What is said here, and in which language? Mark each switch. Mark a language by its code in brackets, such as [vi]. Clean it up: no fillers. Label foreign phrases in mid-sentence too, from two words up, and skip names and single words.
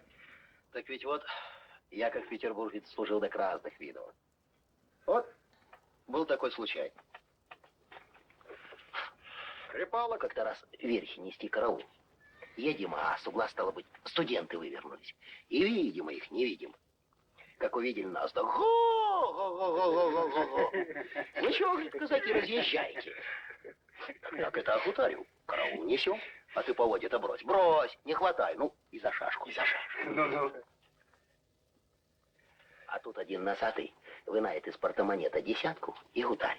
[ru] Так ведь вот, я как петербуржец служил до разных видов. Вот, Был такой случай. Припало как-то раз верхи нести караул. Едем, а с угла, стало быть, студенты вывернулись. И видимо их, не видим. Как увидели нас, да го-го-го-го-го-го-го. Ну чего, говорит, казаки, разъезжайте. Так это охутарю. Караул несем, а ты поводья-то брось. Брось, не хватай. Ну, и за шашку. И за шашку. Ну-ну. А тут один носатый вынает из портомонета десятку и гутарит.